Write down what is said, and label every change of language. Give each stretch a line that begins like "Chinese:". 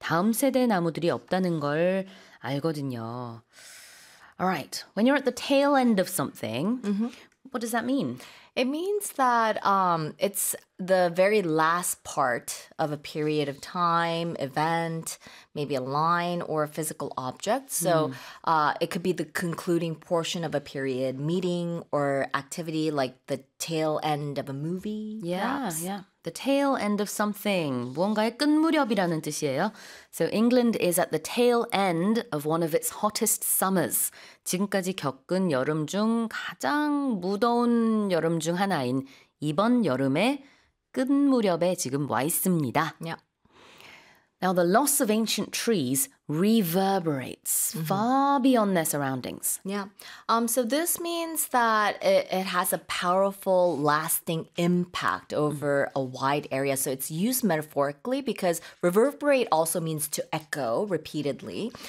Korean: 다음 세대 나무들이 없다는 걸 알거든요.
English: Alright, when you're at the tail end of something, what does that mean? It means that it's the very last part of a period of time, event, maybe a line or a physical object. So it could be the concluding portion of a period meeting or activity, like the tail end of a movie, perhaps. The tail end of something.
Korean: 무언가의 끝무렵이라는 뜻이에요.
English: So England is at the tail end of one of its hottest summers.
Korean: 지금까지 겪은 여름 중 가장 무더운 여름 중 하나인 이번 여름의 끝무렵에 지금 와 있습니다.
English: Now, the loss of ancient trees reverberates far beyond their surroundings. So this means that it has a powerful, lasting impact over a wide area. So it's used metaphorically because reverberate also means to echo repeatedly.